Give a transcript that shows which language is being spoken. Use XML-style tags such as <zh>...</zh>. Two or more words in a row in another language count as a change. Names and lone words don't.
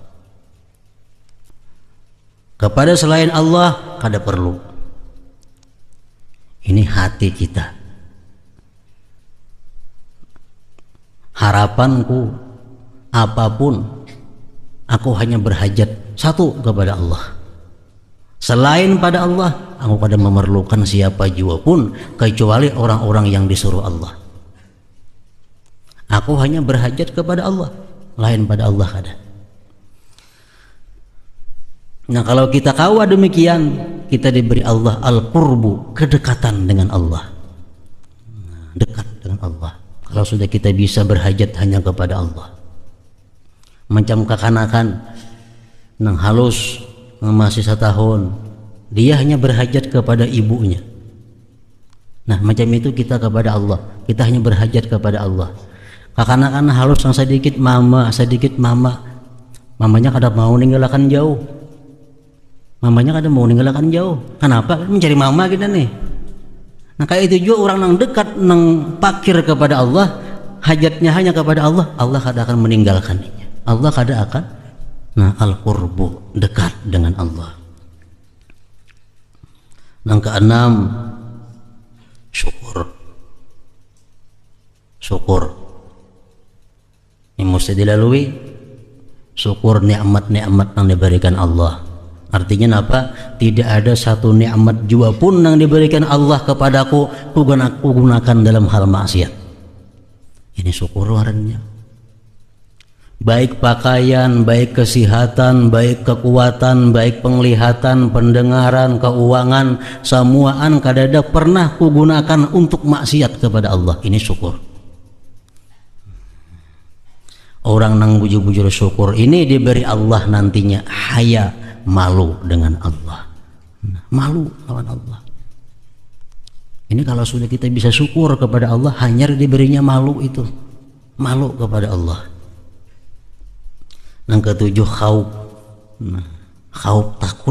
<bjn>Kepada selain Allah kada perlu.</bjn> <id>Ini hati kita. Harapanku apapun, aku hanya berhajat satu kepada Allah. Selain pada Allah,</id> <bjn>aku kada memerlukan siapa jua pun kecuali orang-orang yang disuruh Allah. Aku hanya berhajat kepada Allah, lain pada Allah kada. Nah, kalau kita kawa demikian, kita diberi Allah al-qurbu,</bjn> <id>kedekatan dengan Allah. Dekat dengan Allah. Kalau sudah kita bisa berhajat hanya kepada Allah.</id> <bjn>Macam kekanakan nang halus masih 1 tahun, dia hanya berhajat kepada ibunya.</bjn> <id>Nah, macam itu kita kepada Allah, kita hanya berhajat kepada Allah.</id> <bjn>Kekanakan halus yang sedikit mama, mamanya kada mau ninggalkan jauh. Mamanya kada mau ninggalkan jauh.</bjn> <id>Kenapa? Mencari mama kita nih.</id> <bjn>Nah, kayak itu juga orang nang dekat, nang pakir kepada Allah, hajatnya hanya kepada Allah, Allah kada akan meninggalkannya. Allah kada akan. Nah, al-qurbu,</bjn> <id>dekat dengan Allah. Yang keenam, syukur. Syukur ini mesti dilalui. Syukur nikmat-nikmat yang diberikan Allah. Artinya apa? Tidak ada satu nikmat jua pun yang diberikan Allah kepadaku ku gunakan dalam hal maksiat. Ini syukur warnanya. Baik pakaian, baik kesehatan, baik kekuatan, baik penglihatan, pendengaran, keuangan,</id> <bjn>semuaan kadada pernah kugunakan untuk maksiat kepada Allah. Ini syukur. Orang nang bujur-bujur syukur ini diberi Allah nantinya haya,</bjn> <id>malu dengan Allah.</id> <bjn>Malu lawan Allah.</bjn> <id>Ini kalau sudah kita bisa syukur kepada Allah, hanya diberinya malu itu. Malu kepada Allah. Yang ketujuh, khauf. khauf, takut.</id>